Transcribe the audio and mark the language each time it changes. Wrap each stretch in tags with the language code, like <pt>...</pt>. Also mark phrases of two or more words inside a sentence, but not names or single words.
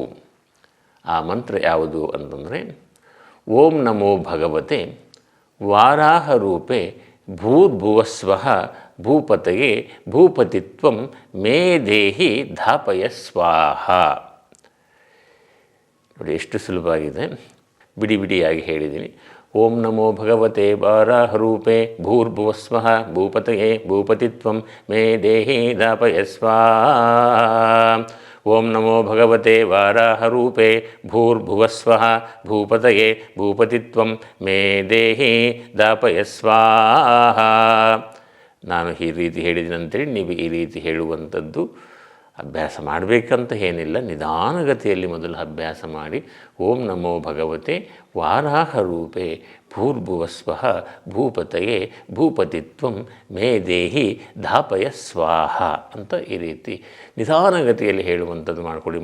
<kn>ಆ ಮಂತ್ರ ಯಾವುದು ಅಂತಂದರೆ</kn> <sa>ಓಂ ನಮೋ ಭಗವತೆ ವಾರಾಹ ರೂಪೆ ಭೂರ್ಭುವಸ್ವಃ ಭೂಪತಯೇ ಭೂಪತಿತ್ವಂ ಮೇ ದೇಹಿ ಧಾಪಯ ಸ್ವಾಹ.</sa> <kn>ನೋಡಿ ಎಷ್ಟು ಸುಲಭವಾಗಿದೆ, ಬಿಡಿ ಬಿಡಿಯಾಗಿ ಹೇಳಿದ್ದೀನಿ.</kn> <sa>ಓಂ ನಮೋ ಭಗವತೆ ವಾರಾಹ ರೂಪೆ ಭೂರ್ಭುವಸ್ವಃ ಭೂಪತಯೇ ಭೂಪತಿತ್ವಂ ಮೇ ದೇಹಿ ಧಾಪಯ ಸ್ವಾಹ. ಓಂ ನಮೋ ಭಗವತೆ ವಾರಾಹ ರೂಪೆ ಭೂರ್ಭುವಸ್ವಃ ಭೂಪತಯೇ ಭೂಪತಿತ್ವಂ ಮೇ ದೇಹಿ ಧಾಪಯ ಸ್ವಾಹ.</sa> <kn>ನಾನು ಈ ರೀತಿ ಹೇಳಿದಿನಂತೇಳಿ ನೀವು ಈ ರೀತಿ ಹೇಳುವಂಥದ್ದು ಅಭ್ಯಾಸ ಮಾಡಬೇಕಂತ ಏನಿಲ್ಲ. ನಿಧಾನಗತಿಯಲ್ಲಿ ಮೊದಲು ಅಭ್ಯಾಸ ಮಾಡಿ.</kn> <sa>ಓಂ ನಮೋ ಭಗವತೆ ವಾರಾಹ ರೂಪೆ ಭೂರ್ಭುವಸ್ವಃ ಭೂಪತಯೇ ಭೂಪತಿತ್ವಂ ಮೇ ದೇಹಿ ಧಾಪಯ ಸ್ವಾಹ</sa> <kn>ಅಂತ ಈ ರೀತಿ ನಿಧಾನಗತಿಯಲ್ಲಿ ಹೇಳುವಂಥದ್ದು ಮಾಡಿಕೊಳ್ಳಿ.</kn>